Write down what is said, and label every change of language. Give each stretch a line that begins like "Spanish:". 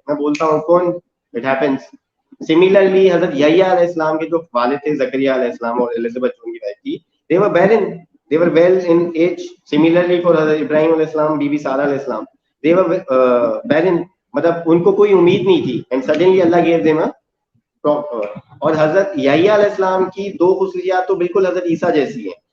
Urdu: میں بولتا ہوں کون,
English: It happens.
Urdu: سملرلی حضرت یحییٰ علیہ السلام کے جو والد تھے زکریا علیہ السلام اور الزبتھ جو ان کی وائف تھی,
English: they were barren, they were well in age. Similarly for
Urdu: حضرت ابراہیم علیہ السلام, بی بی سارہ علیہ السلام,
English: they were barren,
Urdu: مطلب ان کو کوئی امید نہیں تھی.
English: and suddenly اللہ gave them a proper.
Urdu: اور حضرت یحییٰ علیہ السلام کی 2 خصوصیات تو بالکل حضرت عیسیٰ جیسی ہیں.